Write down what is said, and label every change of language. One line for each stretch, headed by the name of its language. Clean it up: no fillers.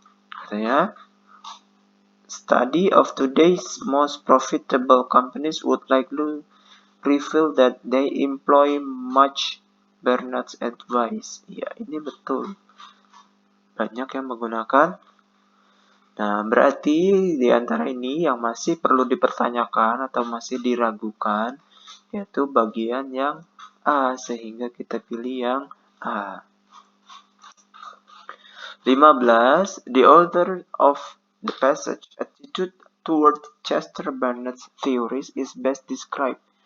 Indonesian: Katanya,
English: study of today's most profitable companies would likely reveal that they employ much Bernard's advice.
Indonesian: Ya, ini betul. Banyak yang menggunakan. Nah, berarti di antara ini yang masih perlu dipertanyakan atau masih diragukan, yaitu bagian yang A, sehingga kita pilih yang A. 15.
English: The author of the passage attitude toward Chester Bernard's theories is best described.